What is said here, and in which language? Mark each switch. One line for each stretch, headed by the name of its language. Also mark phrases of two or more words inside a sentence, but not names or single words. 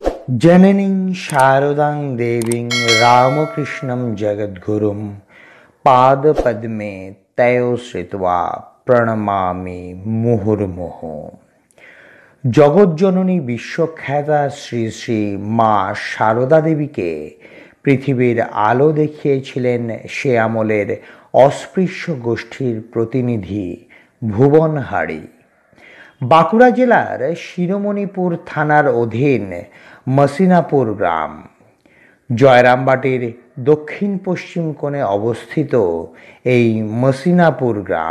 Sanskrit: जननीं शारदां देवीं रामकृष्णं जगद्गुरुं पादपद्मे तयो श्रित्वा प्रणमामि मुहुर्मुहुः।
Bangla: জগৎজননী বিশ্বখ্যাতা শ্রী শ্রী মা শারদা দেবীকে পৃথিবীর আলো দেখিয়েছিলেন সে আমলের অস্পৃশ্য গোষ্ঠীর প্রতিনিধি ভুবনহারি। বাঁকুড়া জেলার শিরোমণিপুর থানার অধীন মসিনাপুর গ্রাম, জয়রামবাটির দক্ষিণ পশ্চিম কোণে অবস্থিত এই মসিনাপুর গ্রাম।